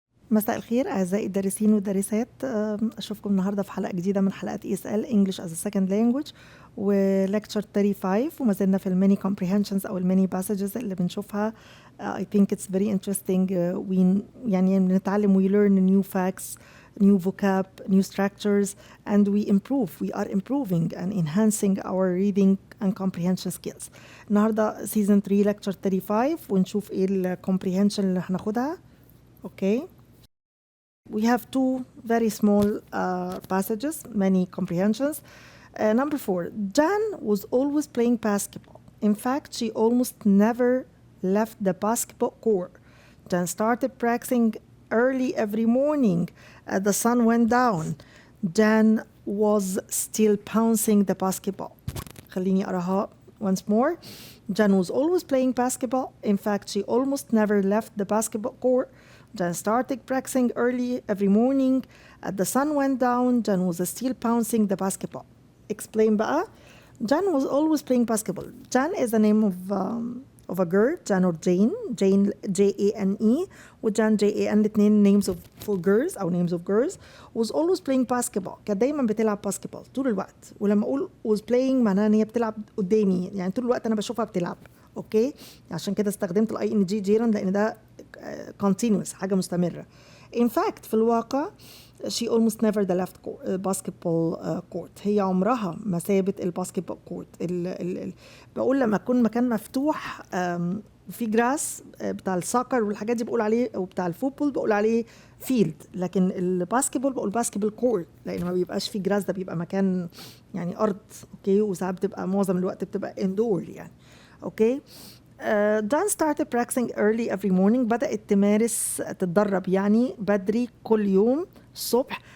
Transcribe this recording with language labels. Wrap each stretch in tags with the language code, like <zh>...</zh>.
<ar>مساء الخير أعزائي الدارسين والدارسات. أشوفكم النهاردة في حلقة جديدة من حلقات ESL English as a Second Language ولكتشر 35 وما زلنا في الميني comprehensions أو الميني passages اللي بنشوفها.</ar> <en>I think it's very interesting.</en> <ar>يعني بنتعلم</ar> <en>we learn new facts, new vocab, new structures and we improve. We are improving and enhancing our reading and comprehension skills.</en> <ar>النهاردة</ar> <en>season 3 lecture 35</en> <ar>ونشوف إيه ال comprehension اللي هناخدها.</ar> <en>Okay. We have two very small passages, many comprehensions. Number 4, Jan was always playing basketball. In fact, she almost never left the basketball court. Jan started practicing early every morning as the sun went down. Jan was still bouncing the basketball.</en> <ar>خليني أراها</ar> <en>once more. Jan was always playing basketball. In fact, she almost never left the basketball court. Jan started practicing early every morning. As the sun went down, Jan was still bouncing the basketball. Explain</en> <ar>بقى.</ar> <en>Jan was always playing basketball. Jan is the name of a girl, Jan or Jane. Jane J-A-N-E وجان J-A-N</en> <ar>الاثنين</ar> <en>names for girls</en> <ar>أو</ar> <en>names of girls. Was always playing basketball.</en> <ar>كانت دايما بتلعب باسكتبول طول الوقت. ولما أقول</ar> <en>was playing</en> <ar>معناها إن هي بتلعب قدامي، يعني طول الوقت أنا بشوفها بتلعب. أوكي؟ عشان كده استخدمت ال ING جيران لأن ده continuous حاجة مستمرة.</ar> <en>In fact</en> <ar>في الواقع</ar> <en>she almost never left basketball court.</en> <ar>هي عمرها ما سابت الباسكتبول كورت. بقول لما يكون مكان مفتوح في جراس بتاع الساكر والحاجات دي بقول عليه، وبتاع الفوتبول بقول عليه فيلد، لكن الباسكتبول بقول باسكتبول كورت لان ما بيبقاش في جراس، ده بيبقى مكان يعني ارض. اوكي، وساعات بتبقى معظم الوقت بتبقى اندور يعني. اوكي.</ar> <en>Jan started practicing early every morning.</en> <ar>بدأت تمارس تتدرب يعني بدري كل يوم الصبح.</ar>